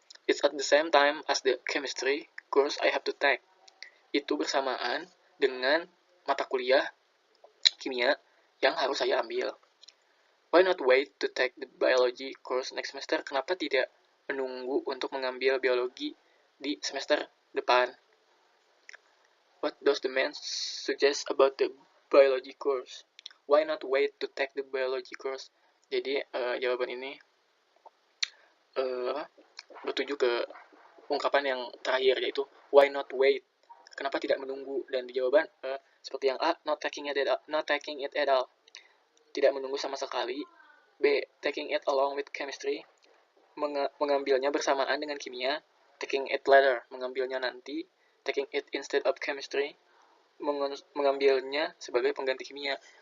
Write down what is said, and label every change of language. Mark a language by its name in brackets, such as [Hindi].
[English] It's at the same time as the chemistry course I have to take. [Indonesian] Itu bersamaan dengan mata kuliah kimia yang harus saya ambil. [English] Why not wait to take the biology course next semester? [Indonesian] Kenapa tidak menunggu untuk mengambil biologi di semester depan? [English] What does the man suggest about the biology course? Why not wait to take the biology course? [Indonesian] Jadi jawaban ini bertuju ke ungkapan yang terakhir, yaitu [English] why not wait? [Indonesian] Kenapa tidak menunggu? Dan di jawaban seperti yang A, [English] not taking it at all. [Indonesian] Tidak menunggu sama sekali. [English] B, taking it along with chemistry. [Indonesian] Mengambilnya bersamaan dengan kimia. [English] Taking it later, [Indonesian] mengambilnya nanti. [English] Taking it instead of chemistry, [Indonesian] mengambilnya sebagai pengganti kimia.